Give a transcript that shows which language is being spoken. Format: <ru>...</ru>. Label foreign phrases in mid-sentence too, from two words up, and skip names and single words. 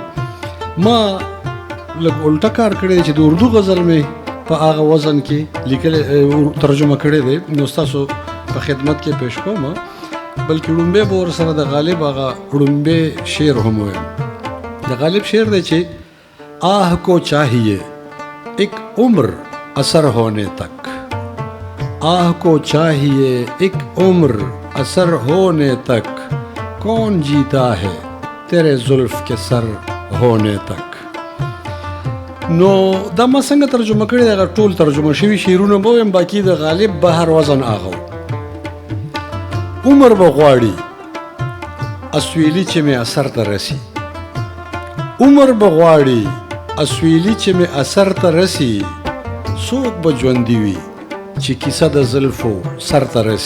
<ps>ما لږ الټه کار کړی دی چې د اردو غزل مې په هغه وزن کې لیکلی ترجمه کړی دی، نو ستاسو په خدمت کې پیش کوم. بلکې ړومبی به ورسره د غالب هغه ړومبی شعر هم ویم. د غالب شعر دی چې</ps> <ur>آه کو چاہیے ایک عمر اثر ہونے تک، آہ کو چاہیے ایک عمر اثر ہونے تک، کون جیتا ہے تیرے زلف کے سر ہونے تک.</ur> <ps>نو دا ما څنګه ترجمه کړی دی، هغه ټول ترجمه شوي شعرونه به ویم، باقي د غالب بهر وزن هغه عمر به غواړي اسویلي چې مې اثر ته رسی، عمر به غواړي اسویلي چې مې اثر ته رسی، څوک به ژوندي وي چې کیسه د زلفو سر ته رسی.</ps>